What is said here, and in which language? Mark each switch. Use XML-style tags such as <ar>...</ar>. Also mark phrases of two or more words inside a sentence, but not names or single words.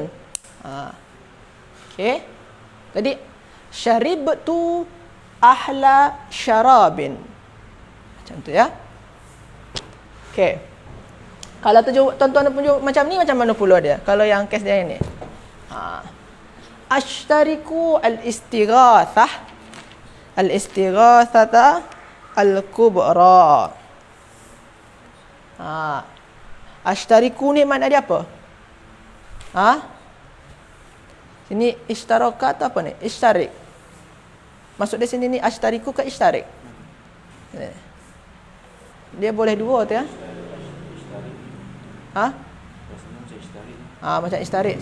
<ms>Okey. Jadi</ms> <ar>شربت أحلى شراب.</ar> <ms>Macam tu ya. Okey. Kalau tuan-tuan tunjuk macam ni, macam mana pula dia? Kalau yang kes dia ini.</ms> <ar>أشترك الاستغاثة. الاستغاثة الكبرى.</ar> <ms>Ashtariku ni makna dia apa? Sini ishtaraka atau apa ni? Ishtarik. Maksud dia sini ni ashtariku ke ishtarik? Dia boleh dua tu ya? Macam ishtarik.</ms>